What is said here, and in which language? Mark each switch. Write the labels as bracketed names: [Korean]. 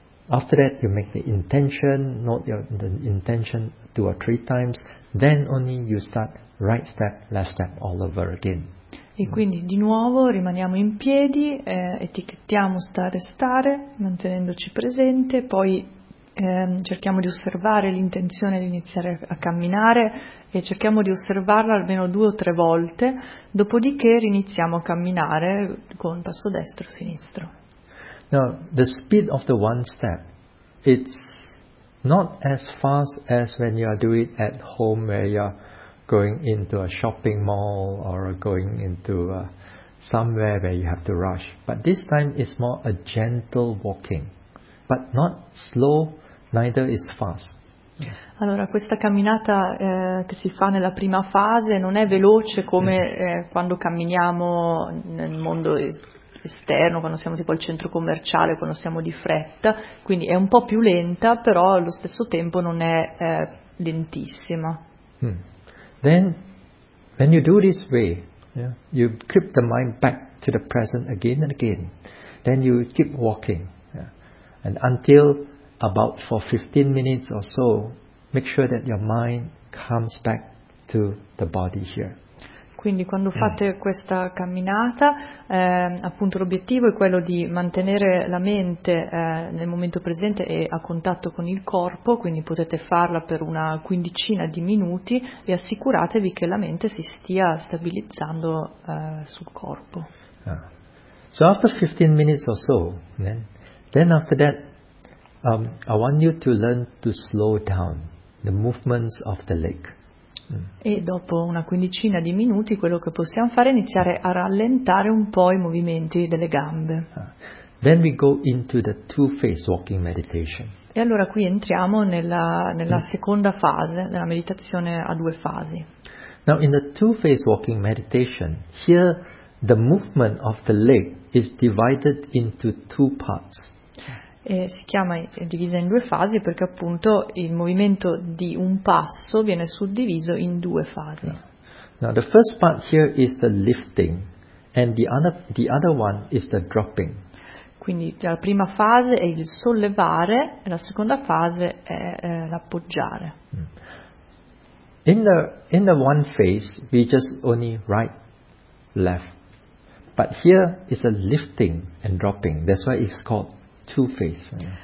[English] After that, you make the intention, note your the intention two or three times, then only you start right step, left step all over again. [Italian] E quindi di nuovo rimaniamo in piedi, etichettiamo stare stare, mantenendoci presente, poi cerchiamo di osservare l'intenzione di iniziare a camminare e cerchiamo di osservarla almeno due o tre volte, dopodiché riniziamo a camminare con passo destro e sinistro. [English] Now, the speed of the one step, it's not as fast as when you are doing it at home where you are going into a shopping mall or going into somewhere where you have to rush. But this time it's more a gentle walking, but not slow, neither is fast. [Italian] Allora, questa camminata che si fa nella prima fase non è veloce come quando camminiamo nel mondo esterno, quando siamo tipo al centro commerciale, quando siamo di fretta, quindi è un po' più lenta, però allo stesso tempo non è lentissima. [English] Then, when you do this way, you keep the mind back to the present again and again. Then you keep walking, and until about for 15 minutes or so, make sure that your mind comes back to the body here. [Italian] Quindi quando fate questa camminata, appunto l'obiettivo è quello di mantenere la mente nel momento presente e a contatto con il corpo, quindi potete farla per una quindicina di minuti e assicuratevi che la mente si stia stabilizzando sul corpo. [English] So after 15 minutes or so, then after that, I want you to learn to slow down the movements of the leg. [Italian] E dopo una quindicina di minuti quello che possiamo fare è iniziare a rallentare un po' i movimenti delle gambe. [English] Then we go into the two-phase walking meditation. [Italian] E allora qui entriamo nella seconda fase, nella meditazione a due fasi. [English] Now in the two-phase walking meditation, here the movement of the leg is divided into two parts. [Italian] E si chiama divisa in due fasi perché appunto il movimento di un passo viene suddiviso in due fasi. [English] Now the first part here is the lifting and the other one is the dropping. [Italian] Quindi la prima fase è il sollevare e la seconda fase è l'appoggiare. [English] In the one phase we just only right left. But here is a lifting and dropping. That's why it's called two phase.